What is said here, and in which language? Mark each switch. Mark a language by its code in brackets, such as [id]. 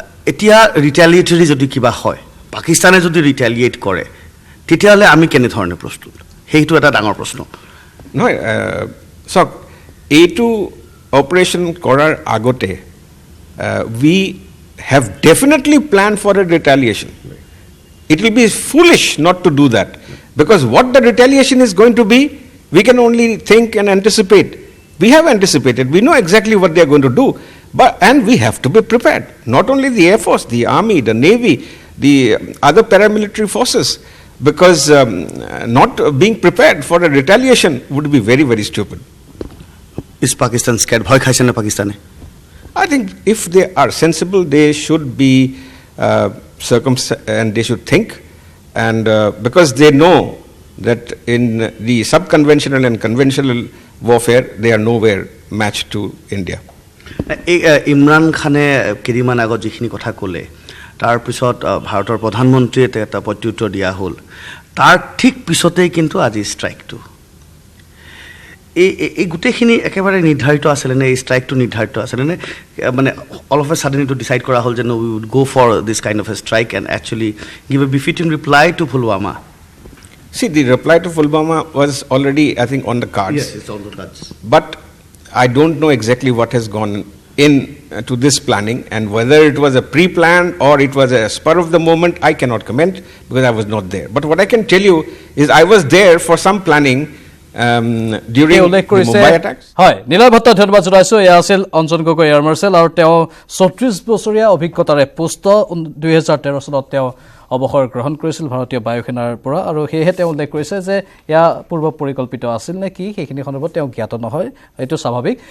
[as] এতিয়া রিটালিয়েটরি যদি কিবা হয়, পাকিস্তানে যদি রিটালিয়েট কৰে, তেতিয়াহ'লে আমি কেনেধৰণে প্ৰস্তুত? সেইটো এটা ডাঙৰ প্ৰশ্ন। নহয়, চাওক, এইটো অপাৰেশ্যন কৰাৰ আগতে [en] we have definitely planned for a retaliation. It will be foolish not to do that, because what the retaliation is going to be, we can only think and anticipate. We have anticipated, we know exactly what they are going to do. And we have to be prepared. Not only the Air Force, the Army, the Navy, the other paramilitary forces, because not being prepared for a retaliation would be very stupid. Is Pakistan scared? [as] Bhoy khaise na Pakistane? [en] I think if they are sensible, they should be and they should think, and because they know that in the sub-conventional and conventional warfare, they are nowhere matched to India. [as] Imran খানে কেইদিনমান আগত যিখিনি কথা ক'লে, তাৰপিছত ভাৰতৰ প্ৰধানমন্ত্ৰীয়ে এটা প্ৰত্যুত্তৰ দিয়া হ'ল। তাৰ ঠিক পিছতেই কিন্তু আজি ষ্ট্ৰাইকটো, এই গোটেইখিনি একেবাৰে নিৰ্ধাৰিত আছিলে নে? এই ষ্ট্ৰাইকটো নিৰ্ধাৰিত আছিলে নে? [en] মানে all of a sudden এইটো decide কৰা হ'ল যে we would go for this kind of a strike and actually give a befitting reply to Pulwama? See, the reply to Pulwama was already, I think, on the cards. Yes, it's on the cards. But I don't know exactly what has gone in to this planning, and whether it was a pre-planned or it was a spur of the moment, I cannot comment because I was not there. But what I can tell you is I was there for some planning during the Mumbai attacks. [as] হয়, নীলয় ভট্ট ধন্যবাদ জনাইছো। এয়া আছিল Anjan Gogoi air marshal, আৰু তেওঁ 34 বছৰীয়া অভিজ্ঞতাৰে post 2013 চনত তেওঁ অৱসৰ গ্ৰহণ কৰিছিল ভাৰতীয় বায়ুসেনাৰ পৰা, আৰু সেয়েহে তেওঁ উল্লেখ কৰিছে যে এয়া পূৰ্ব পৰিকল্পিত আছিল নে কি সেইখিনি সন্দৰ্ভত তেওঁ জ্ঞাত নহয়, এইটো স্বাভাৱিক।